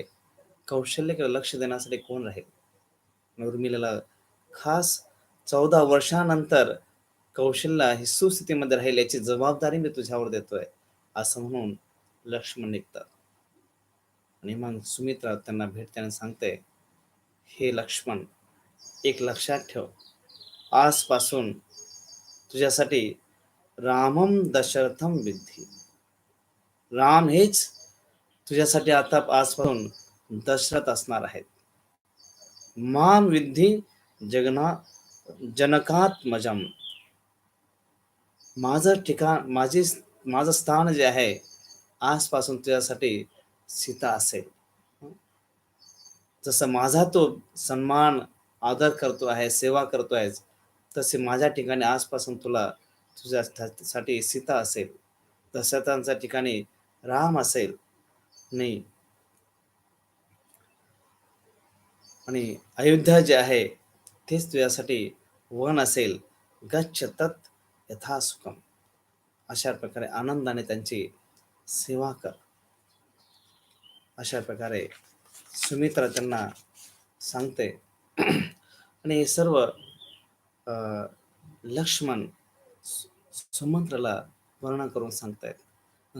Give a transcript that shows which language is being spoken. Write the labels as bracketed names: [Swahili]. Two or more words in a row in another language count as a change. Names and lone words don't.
[Marathi] कौशल्याकडे लक्ष देण्यासाठी कोण राहील? उर्मिलेला खास 14 वर्षानंतर कौशल्य ही सुस्थितीमध्ये राहील याची जबाबदारी मी तुझ्यावर देतोय, असं म्हणून लक्ष्मण निघतात. आणि मग सुमित्रा त्यांना भेटते आणि सांगते, हे लक्ष्मण, एक लक्षात ठेव, आजपासून तुझ्यासाठी [Sanskrit] रामम दशरथम विद्धी. [Marathi] राम हेच तुझ्यासाठी आता आजपासून दशरथ असणार आहेत. [Sanskrit] माम विद्धी जगना जनकात्मजम. [Marathi] माझं ठिकाण, माझं स्थान जे आहे आजपासून तुझ्यासाठी सीता असेल. जसं माझा तो सन्मान आदर करतो आहे, सेवा करतो आहेस, तसे माझ्या ठिकाणी आजपासून तुला तुझ्यासाठी सीता असेल. दशरथांच्या ठिकाणी राम असेल. नाही, आणि अयोध्या जे आहे तेच तुझ्यासाठी वन असेल. [Sanskrit] गच्छ तत् यथा सुखम. [Marathi] अशा प्रकारे आनंदाने त्यांची सेवा कर. अशा प्रकारे सुमित्रा त्यांना सांगते. आणि हे सर्व लक्ष्मण सुमंत्राला वर्णन करून सांगतायत.